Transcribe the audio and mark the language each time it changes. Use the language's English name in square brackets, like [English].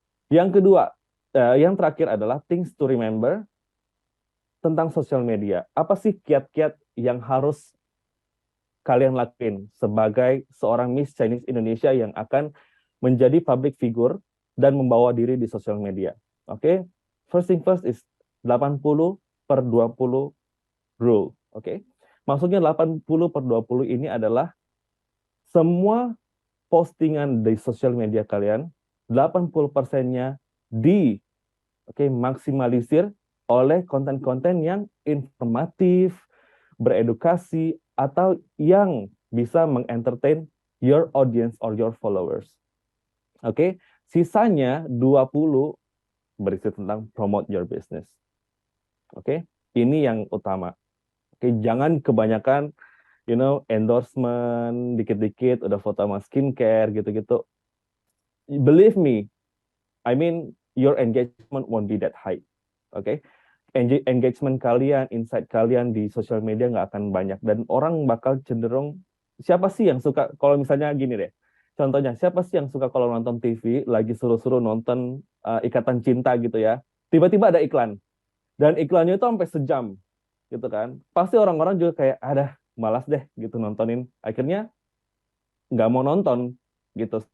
[Indonesian] Yang kedua, yang terakhir adalah [English] things to remember [Indonesian] tentang sosial media. Apa sih kiat-kiat yang harus kalian lakuin sebagai seorang Miss Chinese Indonesia yang akan menjadi public figure dan membawa diri di sosial media? [English] Oke, first thing first is 80/20 rule. [Indonesian] Oke, maksudnya 80/20 ini adalah semua postingan di sosial media kalian, 80%-nya maksimalisir oleh konten-konten yang informatif, beredukasi, atau yang bisa mengentertain [English] your audience or your followers. [Indonesian] Oke, sisanya 20 berisi tentang [English] promote your business. [Indonesian] Oke, ini yang utama. Oke, jangan kebanyakan endorsement dikit-dikit udah foto sama skincare gitu-gitu. [English] Believe me, I mean your engagement won't be that high. [Indonesian] Oke, engagement kalian, insight kalian di sosial media nggak akan banyak, dan orang bakal cenderung, siapa sih yang suka kalau misalnya gini deh, contohnya siapa sih yang suka kalau nonton TV lagi seru-seru nonton Ikatan Cinta gitu ya, tiba-tiba ada iklan dan iklannya itu sampai sejam gitu kan, pasti orang-orang juga kayak ada malas deh gitu nontonin, akhirnya nggak mau nonton gitu.